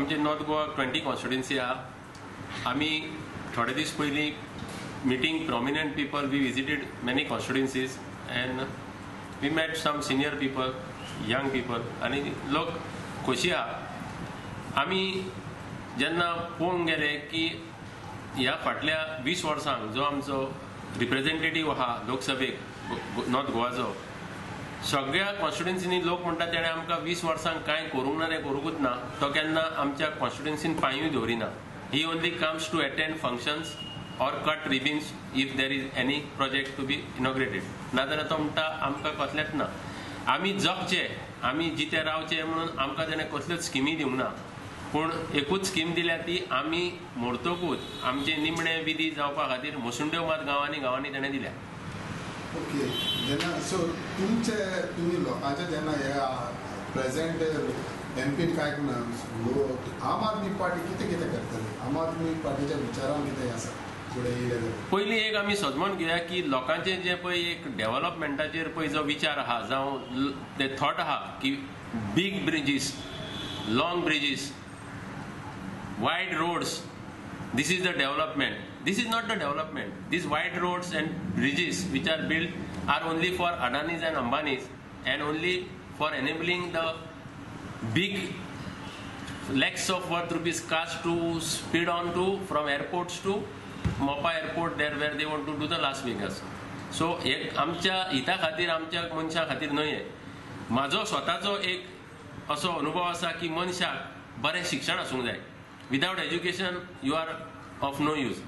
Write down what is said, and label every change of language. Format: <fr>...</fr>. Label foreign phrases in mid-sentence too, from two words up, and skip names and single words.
<kok>नॉर्थ गोवा 20 कॉन्स्टिट्युएन्सी आहा. आमी थोडे दीस पयलीं</kok> <en>meeting prominent people, we visited many constituencies and we met some senior people, young people,</en> <kok>आणि लोक खोशी आहा. आमी जेन्ना पळोवंक गेले की ह्या फाटल्या 20 वर्सांक जो आमचो रिप्रेझेंटेटिव्ह आहा लोकसभेक नॉर्थ गोवाचो, सगळ्या कॉन्स्टिट्युएन्सीनी लोक म्हणटात तेणें आमकां 20 वर्सांक कांय करूंक ना तें करूंकूच ना, तो केन्ना आमच्या कॉन्स्टिट्युएन्सीन पांयूय दवरिना.</kok> <en>he only comes to attend functions or cut ribbons if there is any project to be inaugurated.</en> <kok>नाजाल्यार तो म्हणटा आमकां कसलेंच ना. आमी जगचे, आमी जिते रावचे म्हणून आमकां तेणें कसल्योच स्किमी दिवंक ना. पूण एकूच स्कीम दिल्या ती आमी मोरतकूच आमचे निमणे विधी जावपा खातीर मुसुंड्यो मात गांवांनी गांवांनी तेणें दिल्या. ओके, जेन्ना सो तुमी लोकांचे जेन्ना हे</kok> <en>present MP</en> <kok>कांय ना, आम आदमी पार्टी कितें कितें करतली? आम आदमी पार्टीच्या विचारांत कितें आसा? पयलीं एक आमी सजमोन घेया की लोकांचे जे पळय एक डेव्हलपमेंटाचेर पळय जो विचार आहा जावं ते थॉट आहा की</kok> <en>big bridges, long bridges, wide roads, this is the development. This is not the development. These wide roads and bridges which are built are only for Adanis and Ambanis and only for enabling the big lakhs of worth rupees cars to speed on to from airports to मोपा एअरपोर्ट there where they want to do the Las Vegas.</en> <kok>सो एक आमच्या हिता खातीर आमच्या मनशा खातीर न्हय. म्हाजो स्वताचो एक असो अनुभव आसा की मनशाक बरें शिक्षण आसूंक जाय.</kok> <en>without education you are of no use.</en>